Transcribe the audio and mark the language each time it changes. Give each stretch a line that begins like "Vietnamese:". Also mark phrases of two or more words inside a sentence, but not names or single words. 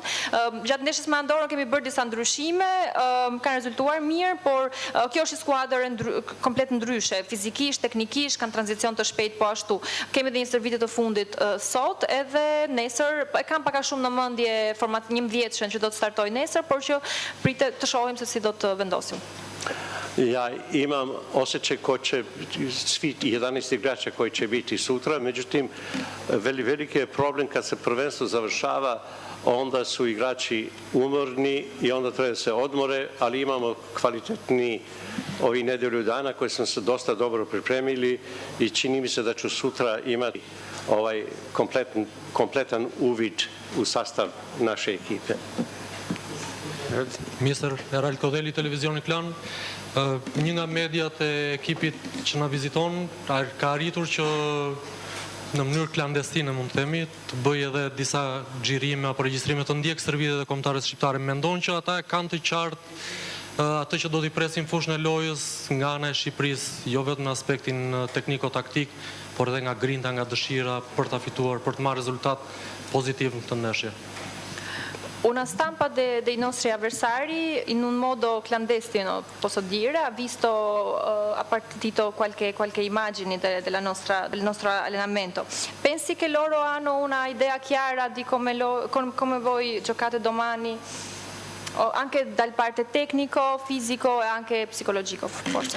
Albanian: Gjatë ndeshjes me Andorrën kemi bërë disa ndryshime, kanë rezultuar mirë, por kjo është skuadër komplet ndryshe, fizikisht, teknikisht, kanë tranzicion të shpejt po ashtu. Kemi dhe një stërvitje të fundit sot, edhe nesër, e kam paka shumë në mendje 11 që do të startoj nesër, por që pritet të shohim se si do të vendosim.
Serbian: Ja imam osjećaj ko će, svi 11 igrača koji će biti sutra, međutim, veliki je problem kad se prvenstvo završava, onda su igrači umorni i onda treba da se odmore, ali imamo kvalitetni ovi nedelju dana koje smo se dosta dobro pripremili i čini mi se da ću sutra imati ovaj kompletan uvid u sastav naše ekipe.
Albanian: Mjesër Erel Kodeli, Televizioni Klan, një nga mediat e ekipit që na viziton ka arritur që në mënyrë klandestine, mund të themi, të bëj edhe disa xhirime apo regjistrime të ndjekës së Serbisë dhe kombëtarës shqiptare. Mendon që ata kanë të qartë atë që do t'i presin fushën e lojës nga ana e Shqipërisë, jo vetëm në aspektin tekniko-taktik, por edhe nga grinta, nga dëshira për ta fituar, për të marrë rezultat pozitiv në këtë ndeshje.
Italian: Una stampa dei nostri avversari in un modo clandestino, posso dire, ha visto, ha partito qualche immagine del nostro allenamento. Pensi che loro hanno una idea chiara di come voi giocate domani, anche dal parte tecnico, fisico e anche psicologico, forse?